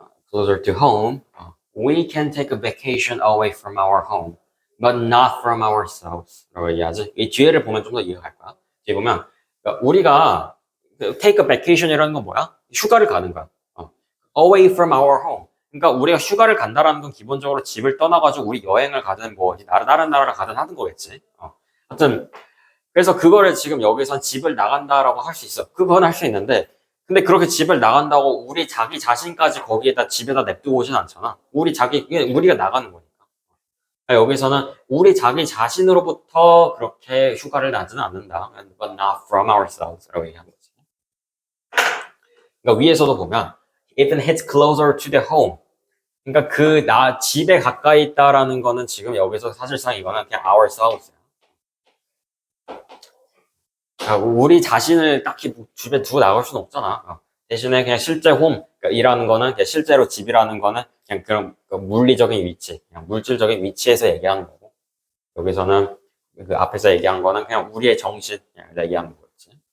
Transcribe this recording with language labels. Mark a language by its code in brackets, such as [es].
[en] Closer to home, we can take a vacation away from our home, but not from ourselves. [ko] 라고 얘기하지. 이 뒤에를 보면 좀 더 이해가 갈 거야. 뒤에 보면 그러니까 우리가 [en] take a vacation [ko] 이라는 건 뭐야? 휴가를 가는 거야. [en] Away from our home. [ko] 그러니까 우리가 휴가를 간다라는 건 기본적으로 집을 떠나가지고 우리 여행을 가든 뭐 다른 나라를 가든 하는 거겠지. 하여튼 그래서 그거를 지금 여기선 집을 나간다라고 할 수 있어. 그건 할 수 있는데 근데 그렇게 집을 나간다고 우리 자기 자신까지 거기에다 집에다 냅두고 오진 않잖아. 우리가 나가는 거니까. 여기서는 우리 자기 자신으로부터 그렇게 휴가를 나지는 않는다. [en] But not from ourselves [ko] 라고 얘기한 거지. 그러니까 위에서도 보면 [en] It hits closer to the home. [ko] 그러니까 집에 가까이 있다라는 거는 지금 여기서 사실상 이거는 그냥 ourselves. 우리 자신을 딱히 집에 두고 나갈 수는 없잖아. 대신에 그냥 실제 홈, 그러니까 일하는 거는 그냥 실제로 집이라는 거는 그냥 그런 물리적인 위치, 그냥 물질적인 위치에서 얘기하는 거고 여기서는 그 앞에서 얘기한 거는 그냥 우리의 정신 그냥 얘기하는 거였지.